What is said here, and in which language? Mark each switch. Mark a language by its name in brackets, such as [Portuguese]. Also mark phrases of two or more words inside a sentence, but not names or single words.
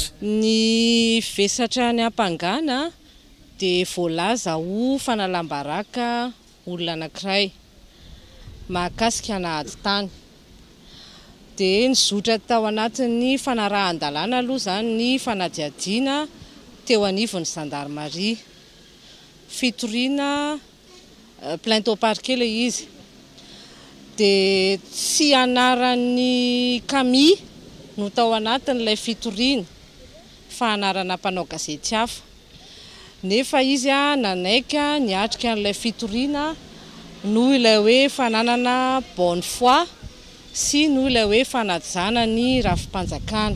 [Malagasy] Ny vesatra ny ampangana dia voalaza ho fanalambaraka olona anankiray mahakasika nahady tany dia nizotra tao anatin'ny fanarahan-dalàna aloha zany ny fanadihadiana teo anivon'ny Gendarmerie fitoriana [French] plainte au parquet [Malagasy] le izy dia tsy anaran'ny Camille no tao anatin'ilay fitoriana fa anarana mpanao gazety hafa nefa izy nanaika niatrika an'ilay fitoriana noho ilay hoe fananana [French] bonne foi [Malagasy] sy noho ilay hoe fanajana ny rafim-panjakana.